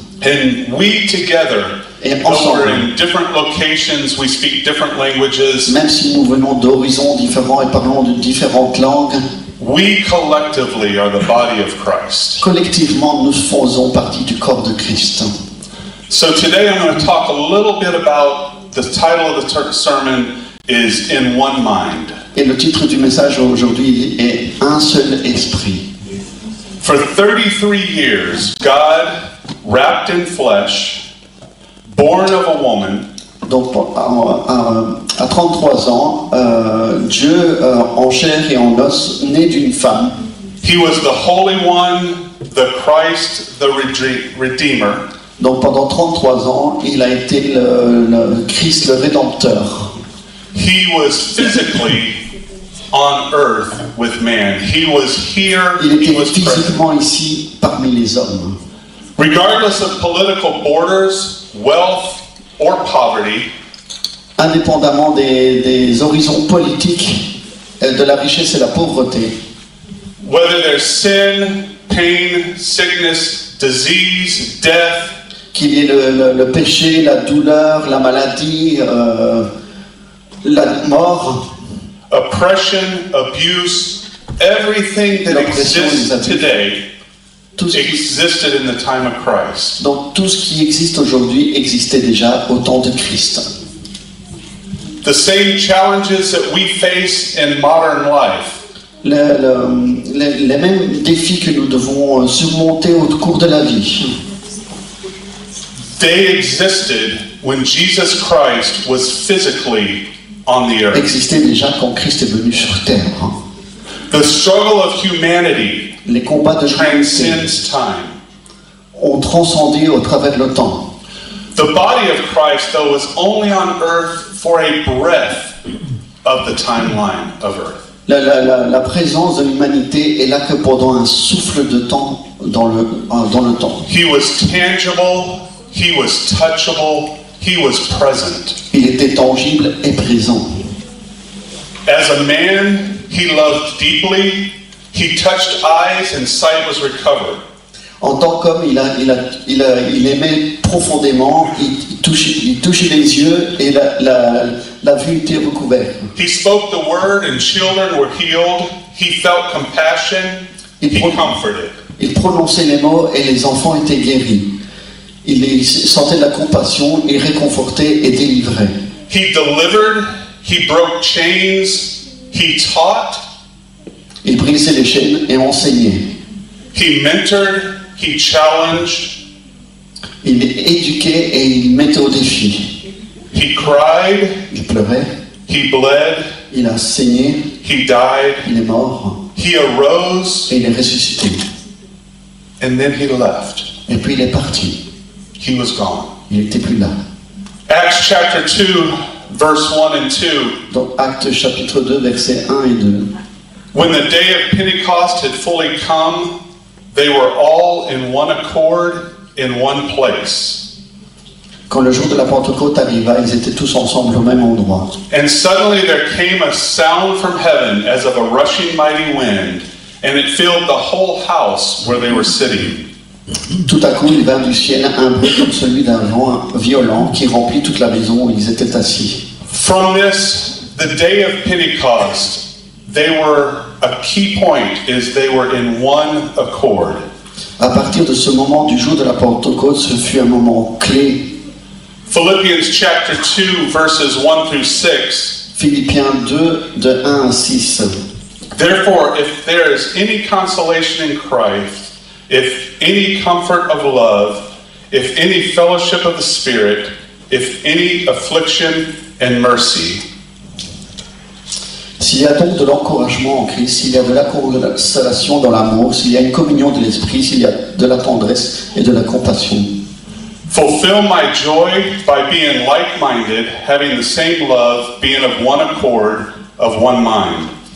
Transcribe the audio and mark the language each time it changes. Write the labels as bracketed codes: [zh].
[en] And we together, though we're in different locations, we speak different languages. [fr] Même si nous venons d'horizons différents et parlons de différentes langues, [en] we collectively are the body of Christ. [fr] Collectivement, nous faisons partie du corps de Christ. [en] So today I'm going to talk a little bit about the title of the sermon is In One Mind. [fr] Et le titre du message aujourd'hui est Un seul esprit. [en] For 33 years, God, wrapped in flesh, born of a woman. [fr] Donc à 33 ans, Dieu en chair et en os, né d'une femme. [en] He was the Holy One, the Christ, the Redeemer. [fr] Donc pendant 33 ans, il a été le Christ, le Rédempteur. [en] He was physically on earth with man. He was here. [fr] Il était [en] he was [fr] physiquement [en] present. [fr] ici parmi les hommes. [en] Regardless of political borders, wealth, or poverty, [fr] indépendamment des horizons politiques, de la richesse et la pauvreté, [en] whether there's sin, pain, sickness, disease, death, [fr] qu'il y ait le péché, la douleur, la maladie, la mort, [en] oppression, abuse, everything that exists today existed in the time of Christ. [fr] Donc tout ce qui existe aujourd'hui existait déjà au temps de Christ. [en] The same challenges that we face in modern life. [fr] Les mêmes défis que nous devons surmonter au cours de la vie. [en] They existed when Jesus Christ was physically on the earth. [fr] Existait déjà quand Christ est venu sur terre. [en] The struggle of humanity [fr] les combats de [en] transcends time. [fr] Ont transcendé au travers le temps. [en] The body of Christ, though, was only on earth for a breath of the timeline of earth. [fr] La présence de l'humanité est là que pendant un souffle de temps dans le temps. [en] He was tangible, he was touchable, he was present. [fr] Il était tangible et présent. [en] As a man, he loved deeply. He touched eyes and sight was recovered. [fr] En tant qu'homme, il aimait profondément, il touchait les yeux et la vue était recouverte. [en] He spoke the word and children were healed. He felt compassion. He comforted. [fr] Il prononçait les mots et les enfants étaient guéris. Il sentait la compassion, il réconfortait et délivrait. [en] He delivered. He broke chains. He taught. [fr] Il brisait les chaînes et enseignait. [en] He mentored. He challenged. [fr] Il éduquait et il mettait au défi. [en] He cried. [fr] Il pleurait. [en] He bled. [fr] Il a saigné. [en] He died. [fr] Il est mort. [en] He arose. [fr] Et il est ressuscité. [en] And then he left. [fr] Et puis il est parti. [en] He was gone. [fr] Il n'était plus là. [en] Acts chapter 2, verse 1 and 2. [fr] Dans Actes chapitre 2, versets 1 et 2. [en] When the day of Pentecost had fully come, they were all in one accord in one place. [fr] Quand le jour de la Pentecôte arriva, ils étaient tous ensemble au même endroit. [en] And suddenly there came a sound from heaven as of a rushing mighty wind, and it filled the whole house where they were sitting. [fr] Tout à coup, il vint du ciel un bruit comme celui d'un vent violent qui remplit toute la maison où ils étaient assis. [en] From this, the day of Pentecost, they were, a key point is they were in one accord. [fr] À partir de ce moment du jour de la Pentecôte, ce fut un moment clé. [en] Philippians chapter 2, verses 1 through 6. [fr] Philippiens 2, de 1 à 6. [en] Therefore, if there is any consolation in Christ, if any comfort of love, if any fellowship of the Spirit, if any affliction and mercy. [fr] S'il y a donc de l'encouragement en Christ, s'il y a de la consolation dans l'amour, s'il y a une communion de l'esprit, s'il y a de la tendresse et de la compassion. [en] Fulfill my joy by being like-minded, having the same love, being of one accord, of one mind.